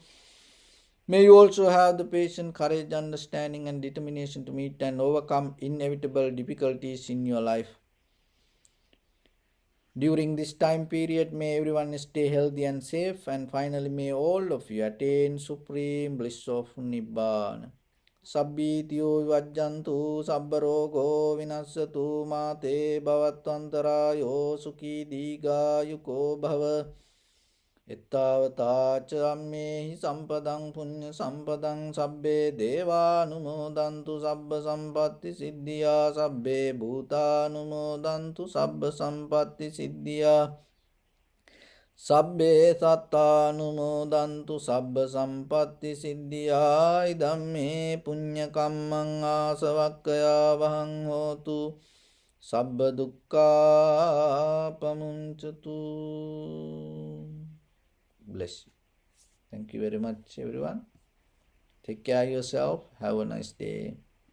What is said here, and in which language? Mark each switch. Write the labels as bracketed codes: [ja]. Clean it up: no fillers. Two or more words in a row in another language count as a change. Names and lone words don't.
[en] May you also have the patience, courage, understanding and determination to meet and overcome inevitable difficulties in your life. During this time period, may everyone stay healthy and safe, and finally may all of you attain supreme bliss of Nibbana. [pi] Sabbitiyo vajjantu sabbarogo vinassatu mate bhavatvantarayo sukhi digayuko bhava. Ettavata ca ammehi sampadang punya sampadang sabbe devanumodantu sabba sampatti siddhya sabbe bhutanumodantu sabba sampatti siddhya sabbe sattanumodantu sabba sampatti siddhya idamme punya kammang asavakkaya vahang hotu sabba dukkha pamuncatu. [en] Bless you. Thank you very much, everyone. Take care of yourself. Have a nice day.